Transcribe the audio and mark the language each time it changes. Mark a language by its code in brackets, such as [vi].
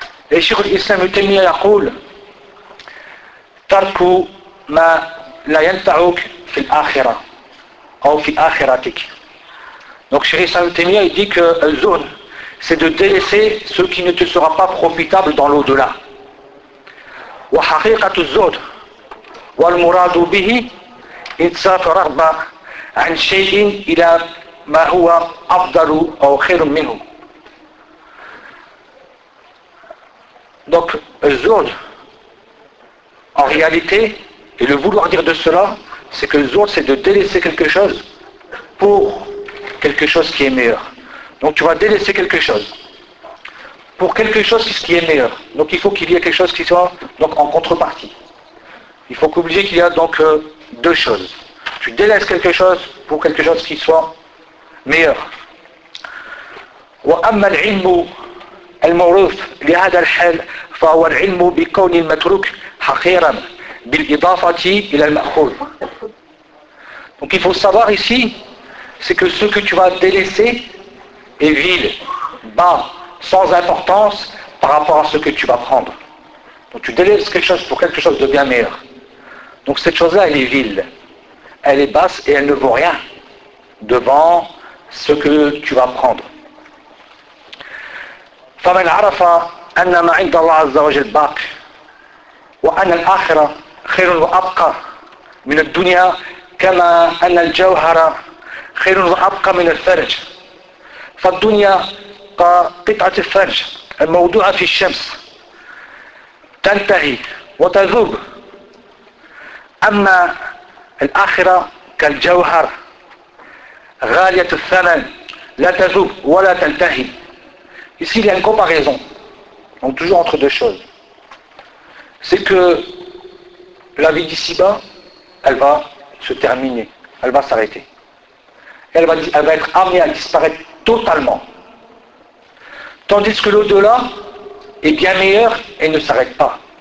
[fr] Et sur l'islam, il y a la roule, [ar] Tarku ma la yantaouk fil akhira, ou fil akhiratik. [fr] Donc sur l'islam, il dit que zone, c'est de délaisser ce qui ne te sera pas profitable dans l'au-delà. [ar] وحقيقة الزهد والمراد به إتساف رغبة عن شيء إلى ما هو أفضل أو خير منه. [fr] Donc, الزهد, en réalité, et le vouloir dire de cela, c'est que الزهد, c'est de délaisser quelque chose pour quelque chose qui est meilleur. Donc, tu vas délaisser quelque chose. Pour quelque chose qui est meilleur. Donc il faut qu'il y ait quelque chose qui soit donc, en contrepartie. Il faut qu'oublier qu'il y a donc deux choses. Tu délaisses quelque chose pour quelque chose qui soit meilleur. [ar] وأما العلم الموروث لهذا الحال فهو العلم بكون المتروك حقيرا بالإضافة إلى المأخوذ. [fr] Donc il faut savoir ici, c'est que ce que tu vas délaisser est vide, bas, sans importance par rapport à ce que tu vas prendre. Donc tu délaisses quelque chose pour quelque chose de bien meilleur. Donc cette chose-là, elle est vide, elle est basse et elle ne vaut rien devant ce que tu vas prendre. [ar] فمن عرف أن ما عند الله عز وجل باق وأن الآخرة خير وأبقى من الدنيا كما أن الجوهر خير وأبقى من الفرج فالدنيا قطعة الفرج الموضوعة في الشمس تنتهي وتذوب أما الآخرة كالجوهر غالية الثمن لا تذوب ولا تنتهي. [fr] Ici, il y a une comparaison, donc toujours entre deux choses. C'est que la vie d'ici-bas, elle va se terminer, elle va s'arrêter. Elle va être amenée à disparaître totalement. Tandis que l'au-delà est bien meilleur et ne s'arrête pas.